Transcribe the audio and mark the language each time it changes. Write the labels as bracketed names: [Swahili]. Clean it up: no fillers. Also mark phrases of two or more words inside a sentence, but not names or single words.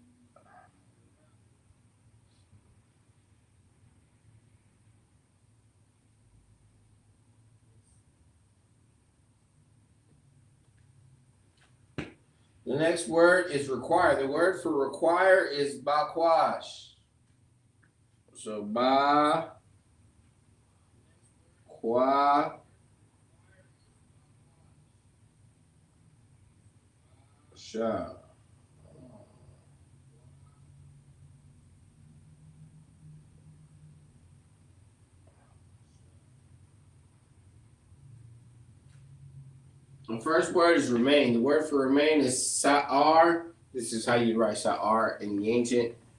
[English] The next word is require. The word for require is bakwash. So ba, kwa, sha. The first word is remain. The word for remain is sa'ar. This is how you write sa'ar in the ancient.